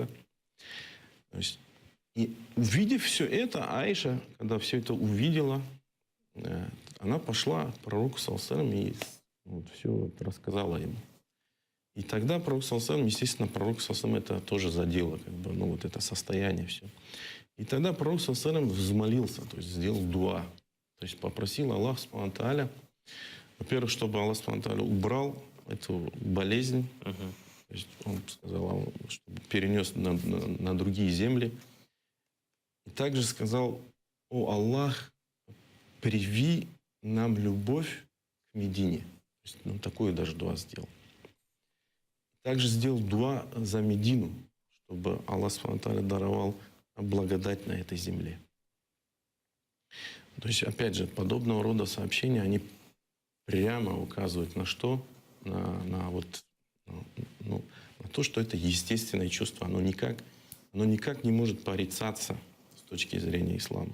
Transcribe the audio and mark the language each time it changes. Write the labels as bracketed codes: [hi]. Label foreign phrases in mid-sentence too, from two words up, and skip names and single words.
[ru] То есть, и увидев все это, Аиша, когда все это увидела, она пошла к пророку [ar] صلى الله عليه [ru] и все рассказала ему. И тогда пророк [ar] صلى الله عليه, [ru] естественно, пророк [ar] صلى الله عليه [ru] это тоже задело, вот это состояние все. И тогда пророк [ar] صلى الله عليه [ru] взмолился, то есть сделал дуа. То есть попросил Аллах [ar] سبحانه وتعالى, [ru] во-первых, чтобы Аллах [ar] سبحانه وتعالى [ru] убрал эту болезнь. То есть он сказал, чтобы перенес на другие земли. И также сказал: о Аллах, приви нам любовь к Медине. То есть, такое даже дуа сделал. Также сделал дуа за Медину, чтобы Аллах [ar] سبحانه وتعالى [ru] даровал благодать на этой земле. То есть, опять же, подобного рода сообщения, они прямо указывают на что? На то, что это естественное чувство. Оно никак не может порицаться с точки зрения ислама.